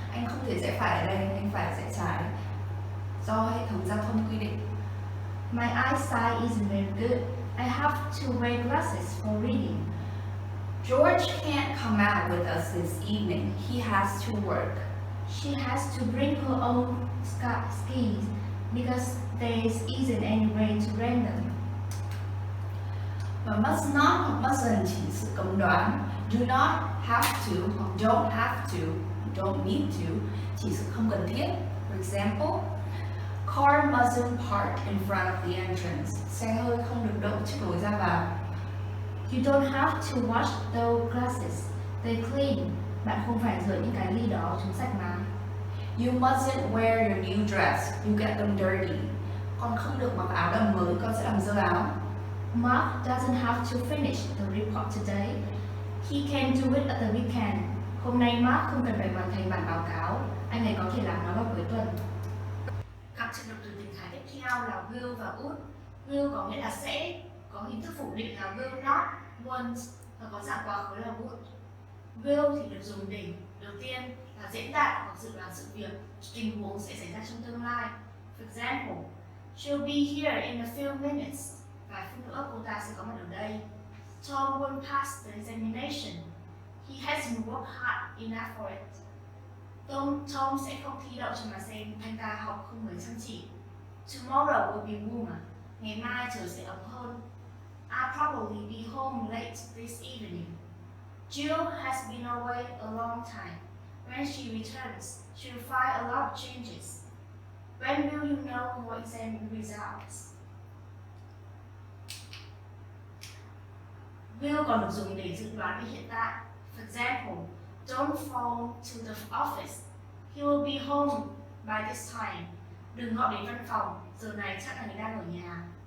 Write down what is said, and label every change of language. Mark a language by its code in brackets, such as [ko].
[vi] Anh không thể rẽ phải ở đây, anh phải rẽ trái. Do hệ thống giao thông quy định. [en] My eyesight isn't very good. I have to wear glasses for reading. George can't come out with us this evening. He has to work. She has to bring her own skis because there isn't any way to rent them. [vi] Và must not hoặc mustn't chỉ sự cấm đoán. [en] Do not have to hoặc don't have to, don't need to [vi] chỉ sự không cần thiết. [en] For example, Car mustn't park in front of the entrance. [vi] Xe hơi không được đậu trước lối ra vào. [en] You don't have to wash those glasses. They're clean. [vi] Bạn không phải rửa những cái ly đó, chúng sạch mà. [en] You mustn't wear your new dress. You get them dirty. [vi] Con không được mặc áo đầm mới, con sẽ làm dơ áo. [en] Mark doesn't have to finish the report today. He can do it at the weekend. [vi] Hôm nay Mark không cần phải hoàn thành bản báo cáo. Anh ấy có thể làm nó vào cuối tuần. Các trường động từ tình thái tiếp theo là will và would. Will có nghĩa là sẽ, có hình thức phủ định là will not, won't và có dạng quá khứ là would. Will thì được dùng để đầu tiên là diễn đạt hoặc dự đoán sự việc, tình huống sẽ xảy ra trong tương lai. [en] For example, she'll be here in a few minutes. [vi] Vài phút nữa cô ta sẽ có mặt ở đây. [en] Tom won't pass the examination. He hasn't worked hard enough for it. [vi] Tom sẽ không thi đậu cho mà xem, anh ta học không mấy chăm chỉ. [en] Tomorrow will be warmer. [vi] Ngày mai trời sẽ ấm hơn. [en] I'll probably be home late this evening. Jill has been away a long time. When she returns, she'll find a lot of changes. When will you know your exam results? [vi] Will còn được dùng để dự đoán về hiện tại. [en] For example, don't phone to the office. He will be home by this time. [vi] Đừng gọi đến văn phòng, giờ này chắc anh ấy đang ở nhà.